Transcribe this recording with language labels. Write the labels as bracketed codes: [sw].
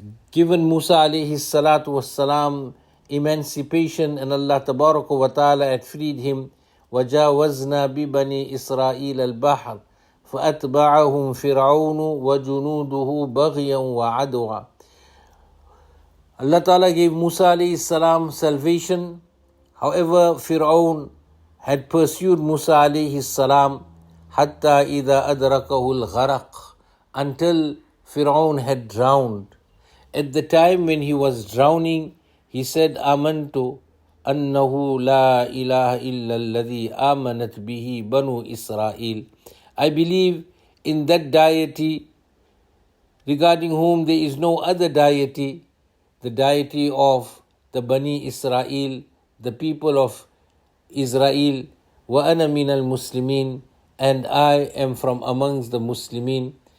[en] given Musa alayhi salatu wassalam emancipation, and Allah tabaraka wa ta'ala had freed him, [ar] وَجَاوَزْنَا بِبَنِي إِسْرَائِيلَ الْبَحْرَ فَأَتْبَعَهُمْ فِرْعَوْنُ وَجُنُودُهُ بَغْيًا وَعَدْوًا. [en] Allah ta'ala gave Musa alayhi salam salvation. However, Fir'aun had pursued Musa alayhi salam [ar] حَتَّى إِذَا أَدْرَكَهُ الْغَرَقِ, [en] until Fir'aun had drowned. At the time when he was drowning, he said, [ar] آمَنْتُ أَنَّهُ لَا إِلَهَ إِلَّا الَّذِي آمَنَتْ بِهِ بَنُو إِسْرَائِيلَ. [en] I believe in that deity regarding whom there is no other deity, the deity of the Bani Israel, the people of Israel. [ar] وَأَنَا مِنَ الْمُسْلِمِينَ, [en] and I am from amongst the Muslimin.